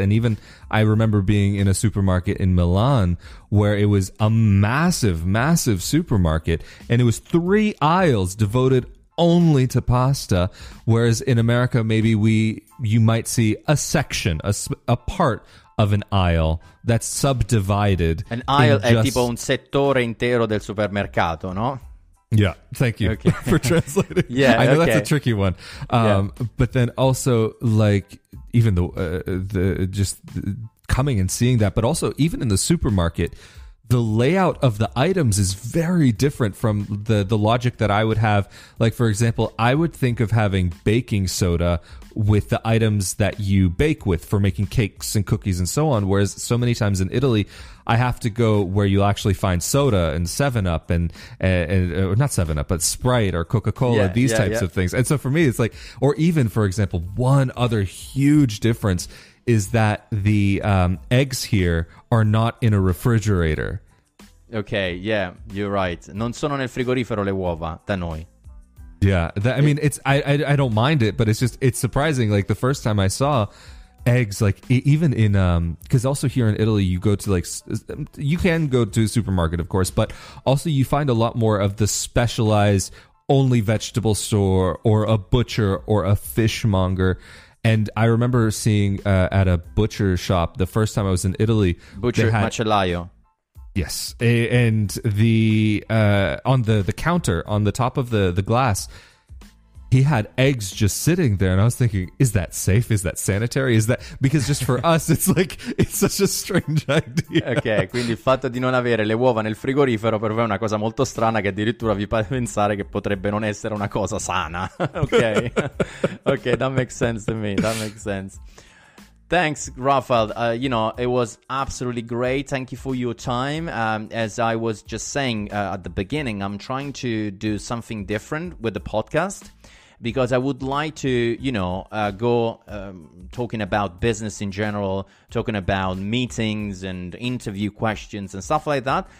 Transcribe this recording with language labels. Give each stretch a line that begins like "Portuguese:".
English: And even I remember being in a supermarket in Milan where it was a massive, massive supermarket, and it was 3 aisles devoted only to pasta, whereas in America maybe you might see a section, a part of an aisle that's subdivided.
Italian: An aisle è tipo un settore intero del supermercato, no?
English: Yeah, thank you for translating. Yeah, I know that's a tricky one. But then also, like, even the coming and seeing that, but also even in the supermarket, the layout of the items is very different from the logic that I would have. Like, for example, I would think of having baking soda with the items that you bake with for making cakes and cookies and so on, whereas so many times in Italy, I have to go where you'll actually find soda and 7-Up and not 7-Up, but Sprite or Coca-Cola, these types of things. And so for me, it's like, or even, for example, one other huge difference is that the eggs here are not in a refrigerator. Okay, yeah, you're right.
Italian: Non sono nel frigorifero le uova da noi.
English: Yeah, I mean, it's I don't mind it, but it's surprising. Like the first time I saw eggs, like even in because also here in Italy, you go to you can go to a supermarket, of course, but also you find a lot more of the specialized only vegetable store or a butcher or a fishmonger. And I remember seeing at a butcher shop the first time I was in Italy. Butcher macellaio. Yes, and the on the counter on the top of the glass, he had eggs just sitting there, and I was thinking, is that safe? Is that sanitary? Is that because just for us, it's like it's such a strange idea.
Italian: Ok, quindi il fatto di non avere le uova nel frigorifero per voi è una cosa molto strana che addirittura vi fa pensare che potrebbe non essere una cosa sana.
English: Ok, ok, that makes sense to me. That makes sense. Thanks, Raphael. It was absolutely great. Thank you for your time. As I was just saying at the beginning, I'm trying to do something different with the podcast because I would like to, go talking about business in general, talking about meetings and interview questions and stuff like that.